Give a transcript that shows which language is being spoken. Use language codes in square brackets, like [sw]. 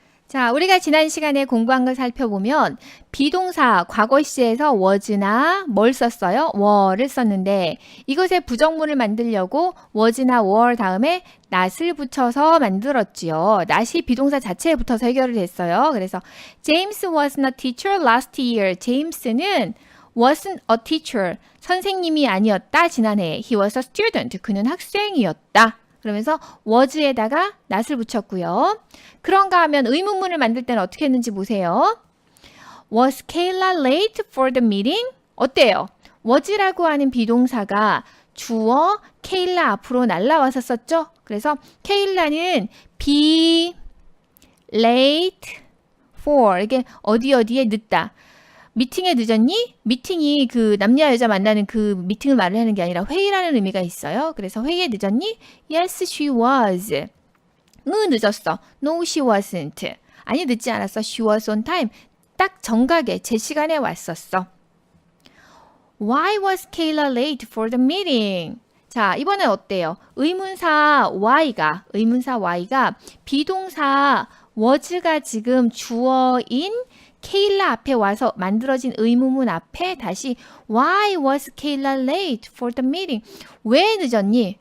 [ko] 자, 우리가 지난 시간에 공부한 걸 살펴보면 비동사 과거 시제에서 was나 뭘 썼어요? were를 썼는데 이것의 부정문을 만들려고 was나 were 다음에 not을 붙여서 만들었지요. not이 비동사 자체에 붙어서 해결을 했어요. 그래서 [en] James wasn't a teacher last year. [ko] 제임스는 [en] wasn't a teacher. [ko] 선생님이 아니었다. 지난해. [en] He was a student. [ko] 그는 학생이었다. 그러면서 was에다가 not을 붙였고요. 그런가 하면 의문문을 만들 때는 어떻게 했는지 보세요. [en] Was Kayla late for the meeting? [ko] 어때요? was라고 하는 비동사가 주어 Kayla 앞으로 날라와서 썼죠? 그래서 Kayla는 be late for 이게 어디에 늦다. 미팅에 늦었니? 미팅이 그 남녀 여자 만나는 그 미팅을 말을 하는 게 아니라 회의라는 의미가 있어요. 그래서 회의에 늦었니? [en] Yes, she was. [ko] 늦었어. [en] No, she wasn't. [ko] 아니, 늦지 않았어. [en] She was on time. [ko] 딱 정각에 제 시간에 왔었어. [en] Why was Kayla late for the meeting? [ko] 자, 이번엔 어때요? 의문사 Y가 비동사 was가 지금 주어인 케일라 앞에 와서 만들어진 의문문 앞에 다시 [en] Why was Kayla late for the meeting? [ko] 왜 늦었니?